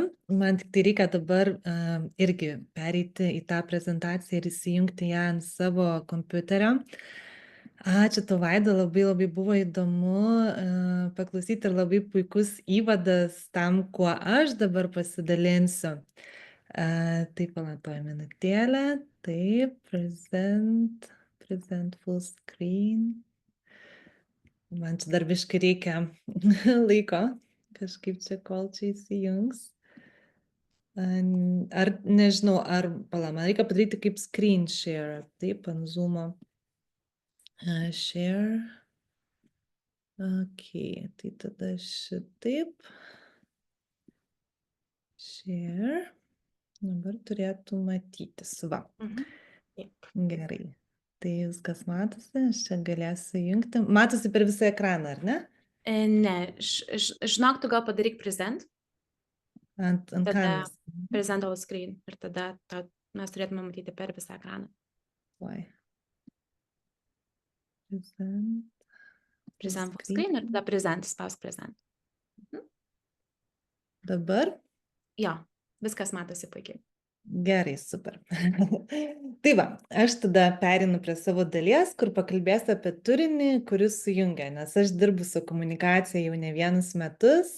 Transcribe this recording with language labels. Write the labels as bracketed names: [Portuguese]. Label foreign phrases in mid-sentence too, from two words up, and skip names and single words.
[Lithuanian] Man tik tai reikia dabar irgi pereiti į tą prezentaciją ir įsijungti ją ant savo kompiuterio. Ačiū tau, Vaida, labai buvo įdomu paklausyti ir labai puikus įvadas tam, kuo aš dabar pasidalinsiu. Taip, palaukime minutėlę. Taip, [English] present full screen. [Lithuanian] Man čia dar biškai reikia laiko, kažkaip čia kol čia įsijungs. Ar nežinau, man reikia padaryti kaip [English] screen share, [Lithuanian] taip, ant Zoom'o. Share. Ok, tai tada šitaip. Share. Dabar turėtų matytis, va. Taip. Gerai. Tai viskas matosi, aš čia galėsiu jungti. Matosi per visą ekraną, ar ne? Ne, žinok, tu gal padaryk present. Ant kameros. [English] Present all screen. [Lithuanian] Ir tada mes turėtume matyti per visą ekraną. Oi. [English] Present full screen [Lithuanian] ir tada present, spausk present. Dabar? Jo, viskas matosi puikiai. Gerai, super. Tai va, aš tada perinu prie savo dalies, kur pakalbėsiu apie turinį, kuris sujungia, nes aš dirbu su komunikacija jau ne vienus metus.